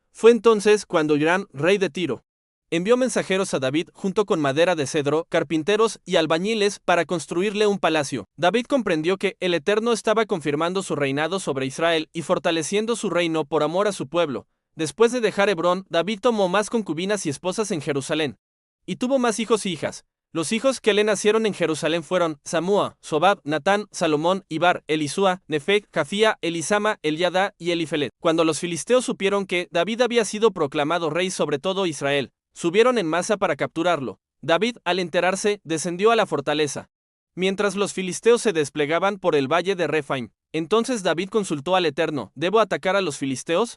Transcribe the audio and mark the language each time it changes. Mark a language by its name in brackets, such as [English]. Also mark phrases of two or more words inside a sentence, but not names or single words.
[Spanish] Fue entonces cuando Hiram, rey de Tiro, envió mensajeros a David junto con madera de cedro, carpinteros y albañiles para construirle un palacio. David comprendió que el Eterno estaba confirmando su reinado sobre Israel y fortaleciendo su reino por amor a su pueblo. Después de dejar Hebrón, David tomó más concubinas y esposas en Jerusalén. Y tuvo más hijos y hijas. Los hijos que le nacieron en Jerusalén fueron Samúa, Sobab, Natán, Salomón, Ibar, Elisúa, Nefeg, Jafía, Elisama, Eliada y Elifelet. Cuando los filisteos supieron que David había sido proclamado rey sobre todo Israel, subieron en masa para capturarlo. David, al enterarse, descendió a la fortaleza. Mientras los filisteos se desplegaban por el valle de Refaim, entonces David consultó al Eterno: ¿Debo atacar a los filisteos?